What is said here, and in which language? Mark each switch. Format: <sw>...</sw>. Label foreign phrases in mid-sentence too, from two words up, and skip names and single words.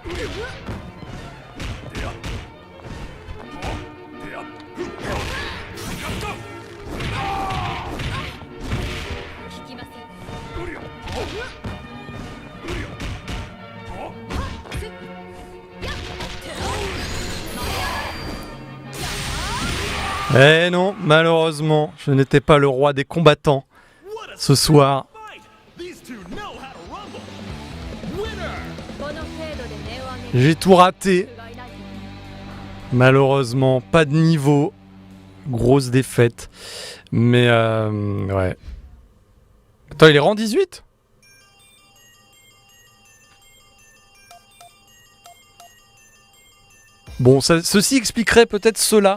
<ja>聞きません。</ja> <fr>Eh non, malheureusement, je n'étais pas le roi des combattants</fr> <en>What a</en> <fr>ce soir.</fr> <en>fight! These two know how to rumble. Winner!</en> <ja>この程度で音を上げる</ja> <fr>J'ai tout raté.</fr> <ja>がいない。</ja> <fr>Malheureusement, pas de niveau. Grosse défaite. Mais ouais. Attends, il est rang 18 ? Bon, ceci expliquerait peut-être cela.</fr>